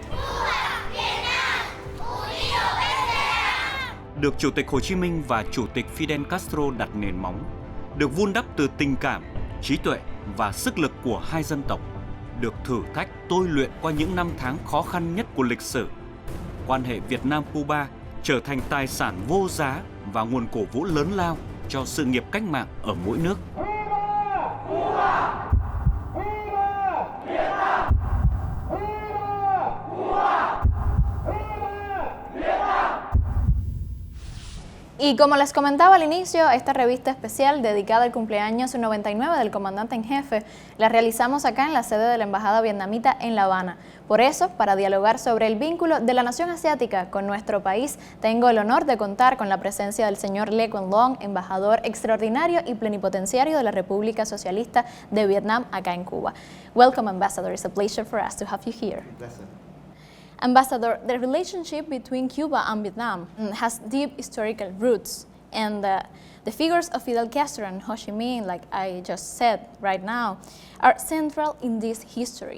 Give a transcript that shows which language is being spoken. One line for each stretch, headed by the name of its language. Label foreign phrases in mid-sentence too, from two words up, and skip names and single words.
Vietnamese: Được Chủ tịch Hồ Chí Minh và Chủ tịch Fidel Castro đặt nền móng, được vun đắp từ tình cảm, trí tuệ và sức lực của hai dân tộc, được thử thách tôi luyện qua những năm tháng khó khăn nhất của lịch sử. Quan hệ Việt Nam-Cuba trở thành tài sản vô giá và nguồn cổ vũ lớn lao cho sự nghiệp cách mạng ở mỗi nước.
Spanish: Y como les comentaba al inicio, esta revista especial dedicada al cumpleaños 99 del comandante en jefe la realizamos acá en la sede de la Embajada Vietnamita en La Habana. Por eso, para dialogar sobre el vínculo de la nación asiática con nuestro país, tengo el honor de contar con la presencia del señor Le Quang Long, embajador extraordinario y plenipotenciario de la República Socialista de Vietnam acá en Cuba.
English: Welcome, Ambassador. It's a pleasure for us to have you here. Ambassador, the relationship between Cuba and Vietnam has deep historical roots, and the figures of Fidel Castro and Ho Chi Minh, like I just said right now, are central in this history.